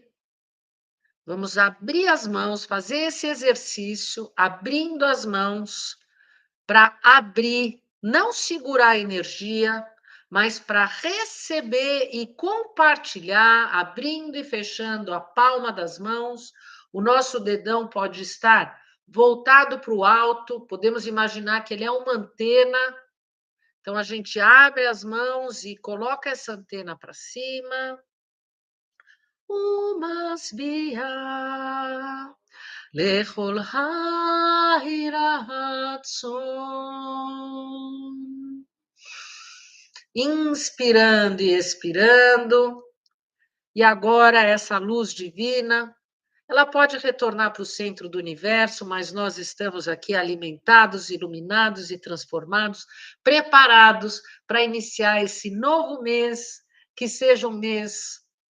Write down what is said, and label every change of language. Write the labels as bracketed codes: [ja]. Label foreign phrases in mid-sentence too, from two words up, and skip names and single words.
[pt] Vamos abrir as mãos, fazer esse exercício, abrindo as mãos, para abrir, não segurar a energia, mas para receber e compartilhar, abrindo e fechando a palma das mãos. O nosso dedão pode estar voltado para o alto, podemos imaginar que ele é uma antena. Então, a gente abre as mãos e coloca essa antena para cima. [he] ומשביע לכל העיר הרצון. [pt] Inspirando e expirando. E agora essa luz divina, ela pode retornar para o centro do universo, mas nós estamos aqui alimentados, iluminados e transformados, preparados para iniciar esse novo mês, que seja um mês